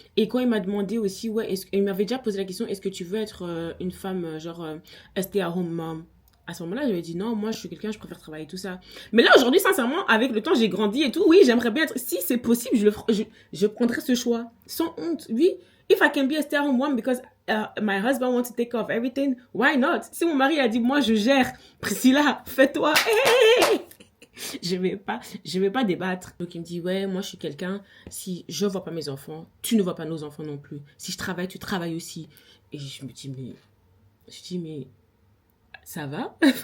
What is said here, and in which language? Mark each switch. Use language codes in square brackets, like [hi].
[fr] Et quand il m'a demandé aussi, ouais, il m'avait déjà posé la question, est-ce que tu veux être une femme, genre, stay-at-home mom? À ce moment-là, je lui ai dit non, moi je suis quelqu'un, je préfère travailler tout ça. Mais là, aujourd'hui, sincèrement, avec le temps, j'ai grandi et tout. Oui, j'aimerais bien être. Si c'est possible, je prendrais ce choix. Sans honte. Oui. [en] If I can be a stay-at-home mom because my husband wants to take care of everything, why not? [fr] Si mon mari a dit, moi je gère, Priscilla, fais-toi. Hey! Je vais pas débattre. Donc il me dit, ouais, moi je suis quelqu'un, si je vois pas mes enfants, tu ne vois pas nos enfants non plus. Si je travaille, tu travailles aussi. Et je dis, mais ça va.